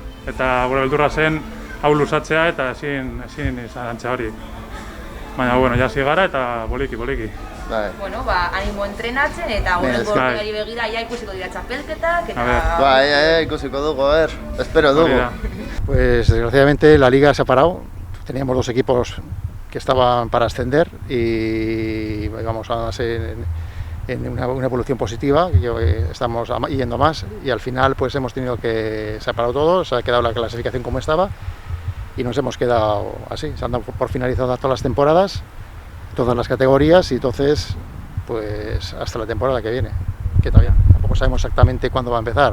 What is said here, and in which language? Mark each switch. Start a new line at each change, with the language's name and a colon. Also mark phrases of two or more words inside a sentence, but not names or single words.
Basque: Eta gure beldurra zen hau luzatzea eta ezin izantzea hori. Baina, jasi gara eta boliki. Animo entrenatzen eta horrengo urteari begira ikusiko dira txapelketak eta... ikusiko dugu, espero dugu.
Spanish: Pues desgraciadamente la liga se ha parado, teníamos dos equipos que estaban para ascender y vamos a en una evolución positiva, estamos yendo más y al final pues hemos tenido que se ha parado todo, se ha quedado la clasificación como estaba y nos hemos quedado así, se han dado por finalizadas todas las temporadas, todas las categorías y entonces pues hasta la temporada que viene, que todavía tampoco sabemos exactamente cuándo va a empezar.